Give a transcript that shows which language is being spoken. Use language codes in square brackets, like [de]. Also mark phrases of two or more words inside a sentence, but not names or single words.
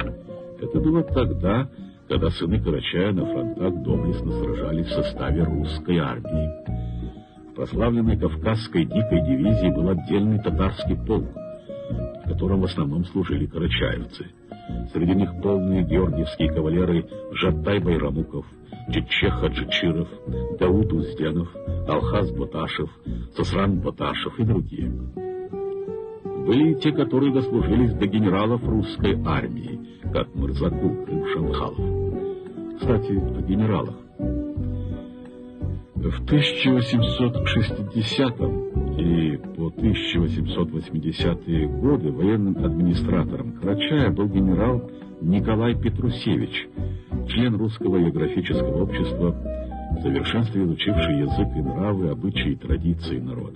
[ru] Это было тогда, когда сыны Карачая на фронтах доблестно сражались в составе русской армии. В прославленной Кавказской дикой дивизии был отдельный татарский полк, в котором в основном служили карачаевцы. Среди них полные георгиевские кавалеры Жаттай Байрамуков, Чече Хаджичиров, Дауд Узденов, Алхаз Боташев, Сосран Боташев и другие. Были и те, которые дослужились до генералов русской армии, как Мырзакул Крым-Шамхалов. Кстати, о генералах. В 1860 и по 1880-е годы военным администратором Карачая был генерал Николай Петрусевич, член Русского географического общества, в совершенстве изучивший язык и нравы, обычаи и традиции народа.